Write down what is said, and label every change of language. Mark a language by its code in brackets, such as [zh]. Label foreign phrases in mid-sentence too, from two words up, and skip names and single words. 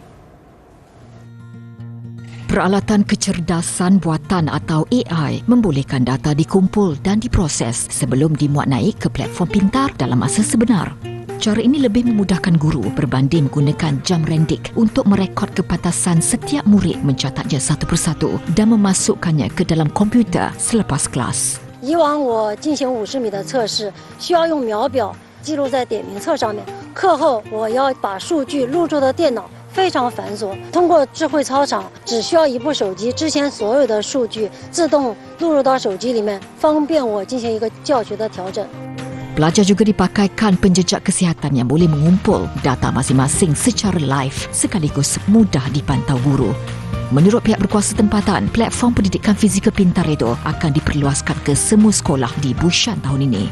[ms] Peralatan kecerdasan buatan atau AI membolehkan data dikumpul dan diproses sebelum dimuat naik ke platform pintar dalam masa sebenar. Cara ini lebih memudahkan guru berbanding menggunakan jam rendik untuk merekod kepantasan setiap murid mencatatnya satu persatu dan memasukkannya ke dalam komputer selepas kelas. [zh] 以往我进行50米的测试，需要用秒表记录在点名册上面。课后我要把数据录入到电脑。非常繁琐，通过智慧操场，只需要一部手机，之前所有的数据自动录入到手机里面，方便我进行一个教学的调整。 [ms] Pelajar juga dipakaikan penjejak kesihatan yang boleh mengumpul data masing-masing secara live sekaligus mudah dipantau guru. Menurut pihak berkuasa tempatan, platform pendidikan fizikal pintar itu akan diperluaskan ke semua sekolah di Bushan tahun ini.